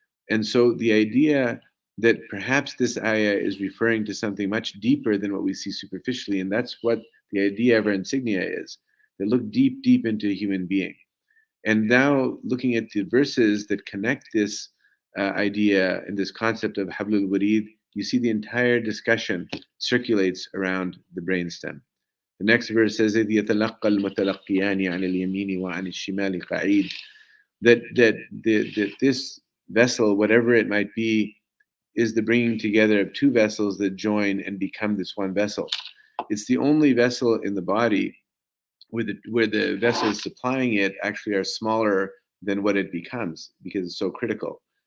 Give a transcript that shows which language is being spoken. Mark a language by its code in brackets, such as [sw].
[en] And so the idea that perhaps this ayah is referring to something much deeper than what we see superficially, and that's what the idea of our insignia is, that look deep, deep into a human being. And now looking at the verses that connect this idea and this concept of Hablul Warid, you see the entire discussion circulates around the brainstem. [ar] The next verse says, إِذْ يَتَلَقَّى الْمُتَلَقِّيَانِ عَنِ الْيَمِينِ وَعَنِ الشِّمَالِ قَعِيدٌ. [en] That this vessel, whatever it might be, is the bringing together of two vessels that join and become this one vessel. It's the only vessel in the body where the vessels supplying it actually are smaller than what it becomes, because it's so critical.